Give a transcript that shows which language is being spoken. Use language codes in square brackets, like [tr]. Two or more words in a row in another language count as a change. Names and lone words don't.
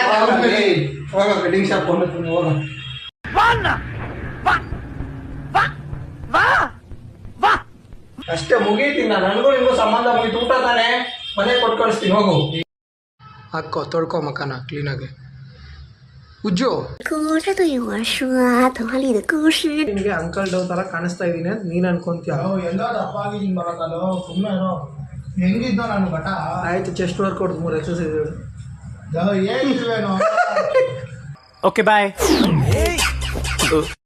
[kn] ಹೋಗ [en] cutting shop [kn] ಹೋಗ. ಅಷ್ಟೇ ಮುಗೀತೀನಿ. ನನಗೂ ನಿಮಗೂ ಸಂಬಂಧ ಮುಗೀತು. ಊಟ ತಾನೆ, ಮನೆ ಕೊಟ್ಟು ಕಳಿಸ್ತೀನಿ. ಹೋಗು ಹಾಕೋ, ತೊಳ್ಕೊ ಮಕ್ಕನ ಕ್ಲೀನಾಗಿ. ಉಜ್ಜು, [zh] 哭着对我说童话里的故事。 [kn] ನಿನಗೆ ಅಂಕಲ್ ಡವ್ ಥರ ಕಾಣಿಸ್ತಾ ಇದ್ದೀನಿ ಅಂತ ನೀನು ಅನ್ಕೊಂತೀಯ. ಎಲ್ಲ ದಪ್ಪ ಆಗಿದ್ದೀನಿ ಬರೋಕ್ಕಲ್ಲ, ಸುಮ್ಮನೆ ಹೆಂಗಿದ್ದ ನಾನು ಬಟ. ಆಯ್ತು, [en] chest workout [kn] 3 ಎಕ್ಸಸೈಸ್ ಹೇಳು. ಏನಿಲ್ವೇನೋ. [en] Okay, bye.